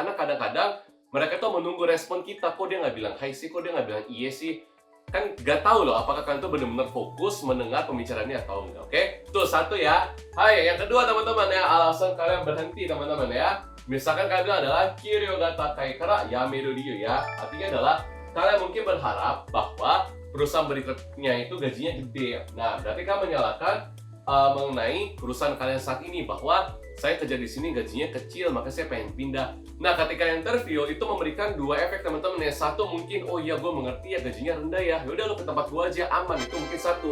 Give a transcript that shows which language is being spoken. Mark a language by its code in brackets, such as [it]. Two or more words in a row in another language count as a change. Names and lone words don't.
[id] Karena kadang-kadang mereka tuh menunggu respon kita, kok dia nggak bilang hai sih, kok dia nggak bilang iya sih. Kan nggak tahu loh apakah kalian tuh benar-benar fokus mendengar pembicaraannya atau enggak. Oke, tuh satu ya. Hai, yang kedua teman-teman ya, alasan kalian berhenti teman-teman ya. Misalkan kalian bilang adalah [ja] 給料が高いから辞める理由 [id] ya. Artinya adalah kalian mungkin berharap bahwa perusahaan berikutnya itu gajinya gede. Nah, berarti kalian menyalahkan mengenai perusahaan kalian saat ini bahwa saya kerja di sini gajinya kecil, maka saya pengen pindah. Nah, ketika interview itu memberikan dua efek teman-teman. Yang satu mungkin, oh iya gue mengerti ya gajinya rendah ya, yaudah lo ke tempat gue aja aman, itu mungkin satu.